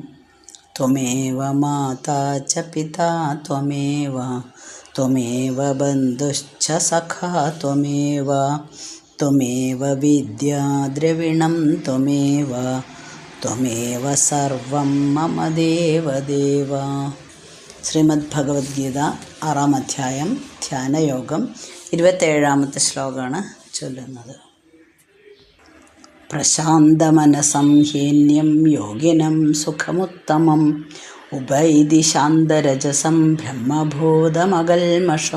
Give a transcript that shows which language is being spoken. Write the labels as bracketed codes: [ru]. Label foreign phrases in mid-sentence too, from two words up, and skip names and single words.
[sa] त्वमेव माता च पिता त्वमेव त्वमेव बन्धुश्च सखा त्वमेव त्वमेव विद्या द्रविणं त्वमेव त्वमेव सर्वं मम देवदेव। [ml] ശ്രീമദ് ഭഗവത്ഗീത 6-ാം അധ്യായം ധ്യാനയോഗം 27-ാമത്തെ ശ്ലോകമാണ് ചൊല്ലുന്നത്. [sa] പ്രശാന്തമനസം ഹീന്യം യോഗിനം സുഖമുത്തമം ഉപൈതി ശാന്തരജസം ബ്രഹ്മഭൂതമകൽമഷം.